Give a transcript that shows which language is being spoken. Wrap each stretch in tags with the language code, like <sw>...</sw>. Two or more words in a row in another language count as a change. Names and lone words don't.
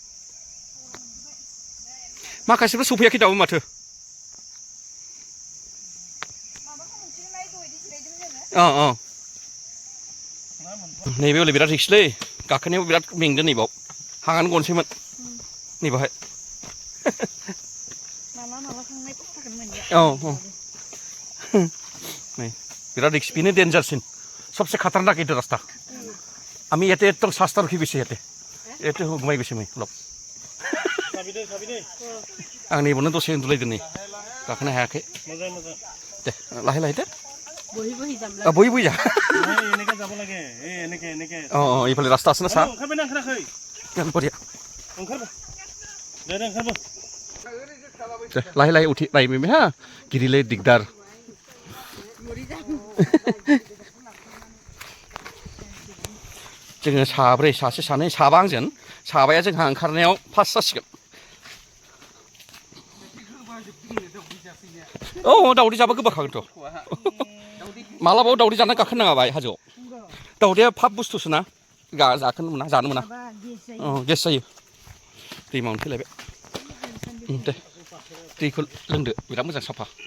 <brx>माखासेफ्रा सफैयाखै दाबो माथो नैबे हले बिराद रिक्सलै गाखोनायाव बिराद मेंदों नैबाव हांआनो गनोसैमोन नैबावहाय</brx> <as>नहीं</as> <brx>बिराद रिक्स बेनो डेन्जारसिन</brx> <hi>सबसे खतरनाक ये रास्ता</hi> <as>আমি ইয়াতে একদম সস্তা রখি গৈছে ইয়াতে এতে ঘুমাই গৈছে মই অলপ</as> <brx>आं नैबावनो दसे उन्दुलायदों नै गाखोनो हायाखै दे</brx> <as>লাহে লাহে দে বহি বহি যা এইফালে রাস্তা আছে না স্যার বঢ়িয়া লাহে লাহে উঠি নাইমি হা</as> <brx>गिरिले दिगदार जोङो साब्रै सासे सानै साबा आंजों साबाया जोंहा ओंखारनायाव फार्स्ट जासिगोन औ दाउदै जाबा गोबाखागोनथ' मालाबाबो दाउदै जाना गाखोनो नाङा बाय हाजोआव दाउदैया फाब बुस्थुसो ना जाखोनो मोना जानो मोना गेस जायो दैमायावनो फैलायबाय दे दैखौ लोंदो बिराद मोजां साफा</brx>